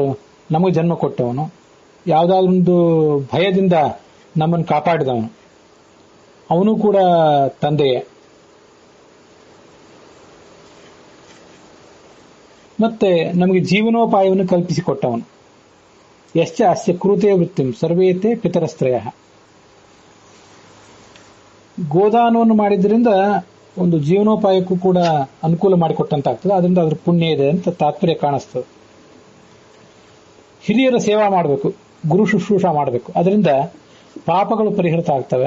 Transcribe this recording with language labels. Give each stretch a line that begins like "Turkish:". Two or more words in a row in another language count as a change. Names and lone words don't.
Kannada: ನಮಗೆ ಜನ್ಮ ಕೊಟ್ಟವನು, ಯಾವುದಾದ್ರೊಂದು ಭಯದಿಂದ ನಮ್ಮನ್ನು ಕಾಪಾಡಿದವನು, ಅವನು ಕೂಡ ತಂದೆಯೇ. ಮತ್ತೆ ನಮಗೆ ಜೀವನೋಪಾಯವನ್ನು ಕಲ್ಪಿಸಿಕೊಟ್ಟವನು.
Sanskrit: ಯಶ್ಚ ಅಸ್ಯ ಕೃತೆ ವೃತ್ತಿಂ ಸರ್ವೇತೆ ಪಿತರಸ್ತ್ರಯ.
Kannada: ಗೋದಾನವನ್ನು ಮಾಡಿದ್ರಿಂದ ಒಂದು ಜೀವನೋಪಾಯಕ್ಕೂ ಕೂಡ ಅನುಕೂಲ ಮಾಡಿಕೊಟ್ಟಂತಾಗ್ತದೆ. ಅದರಿಂದ ಅದ್ರ ಪುಣ್ಯ ಇದೆ ಅಂತ ತಾತ್ಪರ್ಯ ಕಾಣಿಸ್ತದೆ. ಹಿರಿಯರ ಸೇವಾ ಮಾಡಬೇಕು, ಗುರು ಶುಶ್ರೂಷ ಮಾಡಬೇಕು, ಅದರಿಂದ ಪಾಪಗಳು ಪರಿಹೃತ ಆಗ್ತವೆ.